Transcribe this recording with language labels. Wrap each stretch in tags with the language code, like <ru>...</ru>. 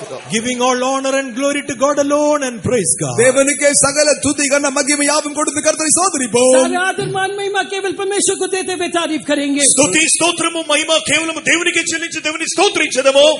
<en>Giving all honor and glory to God alone and praise God.</en> <ta>தேவனுக்கே சகல துதி கன மகிமை யாவும் கொடுத்து கர்த்தரை ஸ்தோத்திரிப்போம்.</ta> <hi>सारे आदर मान महिमा केवल परमेश्वर को देते हुए तारीफ करेंगे.</hi> <te>స్తుతి స్తోత్రము మహిమ కేవలం దేవునికే చెల్లించి దేవుని స్తోత్రించదము.</te>